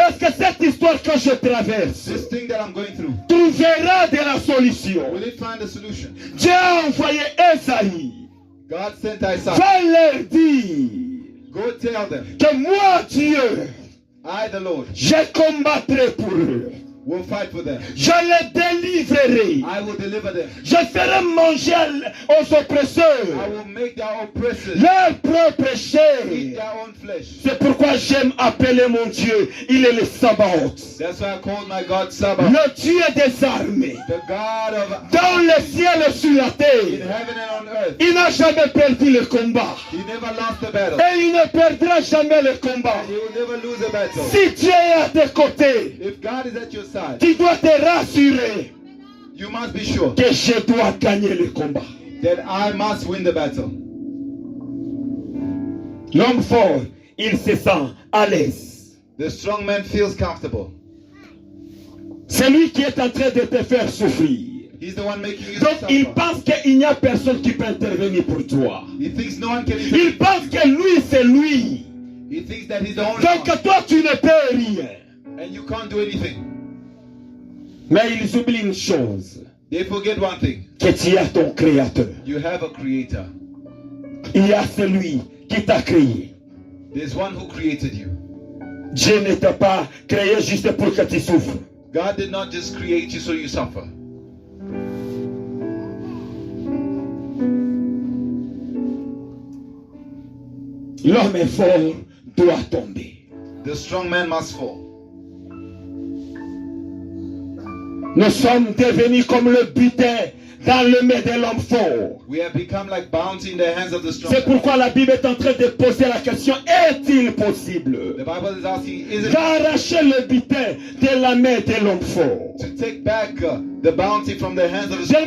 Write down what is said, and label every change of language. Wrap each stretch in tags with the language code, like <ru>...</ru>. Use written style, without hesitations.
<fr>Est-ce que cette histoire que je traverse</fr> <en>this thing that I'm going through,</en> <fr>trouvera de la solution?</fr> <en>will it find a solution?</en> <fr>Dieu a envoyé Esaïe.</fr> <en>God sent Isaiah.</en> <fr>Va leur dire</fr> <en>Go tell them,</en> <fr>que moi, Dieu,</fr> <en>I, the Lord,</en> <fr>Je combattrai pour eux.</fr> <en>will fight for them.</en> <fr>Je les délivrerai.</fr> <en>I will deliver them.</en> <fr>Je ferai manger aux</fr> <en>I</en> <fr>oppresseurs</fr> <en>will make their oppressors</en> <fr>leur propre</fr> <en>eat</en> <fr>chair.</fr> <en>their own flesh.</en> <fr>C'est pourquoi j'aime appeler mon Dieu. Il est le Sabaoth,</fr> <en>That's why I call my God Sabbath,</en> <fr>le Dieu des armées.</fr> <en>the God of</en> <fr>Dans le ciel et sur la</fr> <en>in</en> <fr>terre,</fr> <en>heaven and on earth.</en> <fr>il n'a jamais perdu le combat.</fr> <en>He never lost the battle.</en> <fr>Et il ne perdra jamais le combat.</fr> <en>He will never lose a battle.</en> <fr>Si Dieu est à tes côtés,</fr> <en>If God is at your side,</en> <fr>tu dois te rassurer</fr> <en>you must be sure</en> <fr>que je dois gagner le combat.</fr> <en>that I must win the battle.</en> <fr>L'homme fort, il se sent à l'aise.</fr> <en>The strong man feels comfortable.</en> <fr>C'est lui qui est en train de te faire souffrir.</fr> <en>He's the one making you</en> <fr>Donc il</fr> <en>suffer.</en> <fr>pense qu'il n'y a personne qui peut intervenir pour toi.</fr> <en>He thinks no one can</en> <fr>Il</fr> <en>intervene.</en> <fr>pense que lui, c'est lui.</fr> <en>He thinks that he's the only</en> <fr>Donc</fr> <en>one,</en> <fr>toi, tu ne peux rien.</fr> <en>and you can't do anything.</en> <fr>Mais ils oublient une chose,</fr> <en>They forget one thing.</en> <fr>que tu as ton créateur.</fr> <en>You have a creator.</en> <fr>Il y a celui qui t'a créé.</fr> <en>There's one who created you.</en> <fr>Dieu ne t'a pas créé juste pour que tu souffres.</fr> <en>God did not just create you so you suffer.</en> <fr>L'homme est fort doit tomber.</fr> <en>The strong man must fall.</en> <fr>Nous sommes devenus comme le butin dans le main de l'homme fort.</fr> <en>We have become like bounty in the hands of the strong</en> <fr>C'est</fr> <en>man.</en> <fr>pourquoi la Bible est en train de poser la question, est-il possible</fr> <en>The Bible is asking, is it</en> <fr>d'arracher le butin de la main de l'homme fort?</fr> <en>to take back the bounty from the hands of the strong</en>